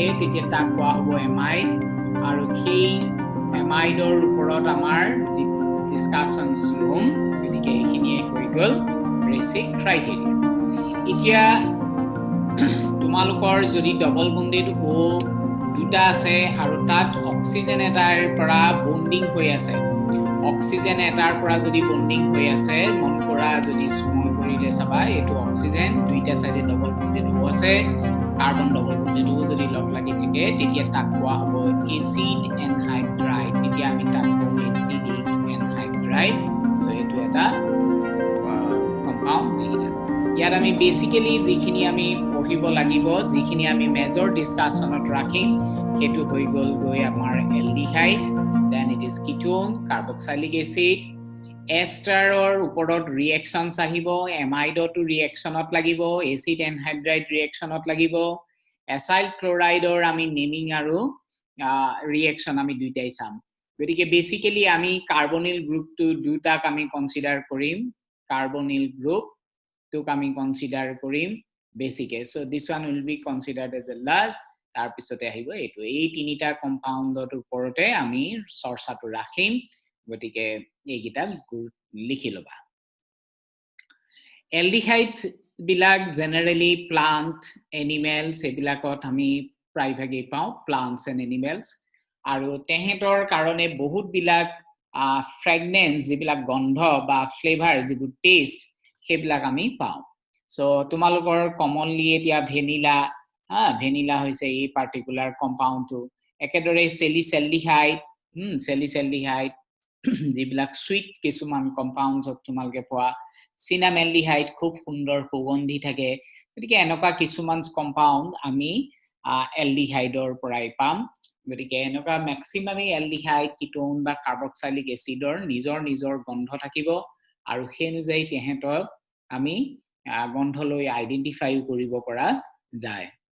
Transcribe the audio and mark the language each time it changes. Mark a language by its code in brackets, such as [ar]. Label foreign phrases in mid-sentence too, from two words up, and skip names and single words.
[as] তেতিয়া তাক কোৱা হ'ব এমাইড আৰু সেই এমাইডৰ ওপৰত আমাৰ ডিসকাশনছ লম গতিকে এইখিনিয়ে হৈ গ'ল [en] basic criteria [as] এতিয়া তোমালোকৰ যদি [en] double bonded [as] ও দুটা আছে আৰু তাত অক্সিজেন এটাৰ পৰা বন্ডিং হৈ আছে অক্সিজেন এটাৰ পৰা যদি বন্ডিং হৈ আছে মন কৰা যদি মন কৰিলে চাবা এটো অক্সিজেন দুইটা সাইডে [en] double bonded [as] ও আছে কাৰ্বন [en] double bonded [as] ও যদি লগ লাগি থাকে তেতিয়া তাক কোৱা হ'ব [en] acid anhydride [as] তেতিয়া আমি তাক কম [en] acidic anhydride [as] সো এটো এটা কম্পাউন্ড যেটা ইয়াত আমি বেসিক্যালি যিখিনি আমি পঢ়িব লাগিব যিখিনি আমি মেজৰ ডিসকাশনত ৰাখিম হেতু হৈ গল গৈ আমাৰ এলডিহাইড [en] then it is ketone carboxylic acid [as] এষ্টাৰৰ ওপৰত ৰিঅ্যাকশনছ আহিব এমাইডটো ৰিঅ্যাকশনত লাগিব [en] acid anhydride [as] ৰিঅ্যাকশনত লাগিব এসাইল ক্লোৰাইডৰ আমি নেমিং আৰু ৰিঅ্যাকশন আমি দুইটাই চাম গতিকে বেসিক্যালি আমি কাৰ্বনিল গ্ৰুপটো দুটাক আমি কনসিডাৰ কৰিম [en] carbonyl group [as] to আমি কনসিডাৰ কৰিম বেসিকে [en] so this one will be considered as a last [as] তাৰ পিছতে আহিব এটো এই তিনিটা কম্পাউণ্ডৰ ওপৰতে আমি চৰ্চাটো ৰাখিম গতিকে এইগিটা লিখি লবা এলডিহাইডস বিলাক জেনাৰেলি [en] plant animals [as] এবিলাকত আমি প্ৰায়ভাগে পাওঁ [en] plants and animals [as] আৰু তেহেতৰ কাৰণে বহুত বিলাক ফ্ৰেগনেন্স যিবিলাক গন্ধ বা ফ্লেভাৰ যিবোৰ টেষ্ট সেইবিলাক আমি পাওঁ সো তোমালোকৰ কমনলি এতিয়া ভেনিলা হৈছে এই পাৰ্টিকুলাৰ কম্পাউণ্ডটো একেদৰে চেলিসেলডিহাইড যিবিলাক সুইট কিছুমান কম্পাউণ্ডছত তোমালকে পোৱা সিনামেলডিহাইড খুব সুন্দৰ সুগন্ধি থাকে গতিকে এনেকুৱা কিছুমান কম্পাউণ্ড আমি এলডিহাইডৰ পৰাই পাম গতিকে এনেকুৱা [en] maximum aldehyde ketone [as] বা কাৰ্বক্সাইলিক এসিডৰ নিজৰ গন্ধ থাকিব আৰু সেই অনুযায়ী তেহেতৰ আমি গন্ধলৈ আইডেন্টিফাই কৰিব পৰা যায়